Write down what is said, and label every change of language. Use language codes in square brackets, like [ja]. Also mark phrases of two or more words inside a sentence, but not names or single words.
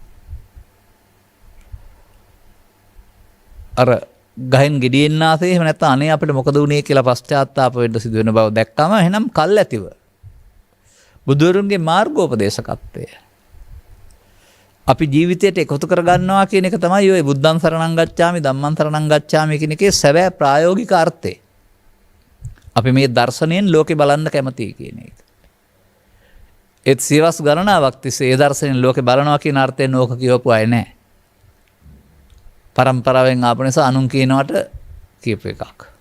[si] අර ගහෙන් ගෙඩියෙන් ආසේ එහෙම නැත්නම් අනේ අපිට මොකද වුනේ කියලා පශ්චාත්තාප වෙන්න සිදු වෙන බව දැක්කම එහෙනම් කල් ඇතිව බුදුරුන්ගේ මාර්ගෝපදේශකත්වය අපි ජීවිතයට එකතු කර ගන්නවා කියන එක තමයි ඔය [pi] බුද්ධං සරණං ගච්ඡාමි ධම්මං සරණං ගච්ඡාමි [si] කියන එකේ සැබෑ ප්‍රායෝගික අර්ථය. අපි මේ දර්ශනයෙන් ලෝකේ බලන්න කැමතියි කියන එක. ඒත් සියවස් ගණනාවක් තිස්සේ ඒ දර්ශනයෙන් ලෝකේ බලනවා කියන අර්ථයෙන් ඕක කියවපු අය නැහැ. පරම්පරාවෙන් ආපු නිසා අනුන් කියනවට කියපු එකක්.